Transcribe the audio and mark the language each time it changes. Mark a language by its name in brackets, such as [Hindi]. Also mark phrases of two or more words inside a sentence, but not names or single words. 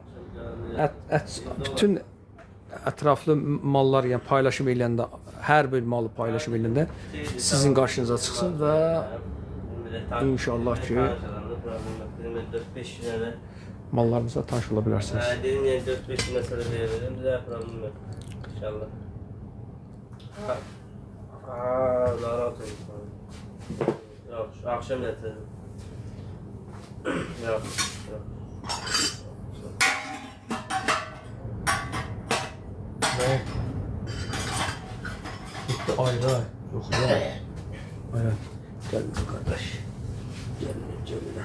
[Azerbaijani] Bütün ətraflı mallar, yəni paylaşım eləyəndə, hər bir malı paylaşım eləyəndə sizin qarşınıza çıxsın və inşallah ki mallarınızla tanış ola bilərsiniz. Dedim yəni 4-5 məsələ verirəm, bizə problem yox. İnşallah. Narahat olsun. Yox, akşam gətirdim. Yox. [Turkish] Ne? Gitti ayrı. Yok ya. Aynen. Gelme kardeş. Gelme.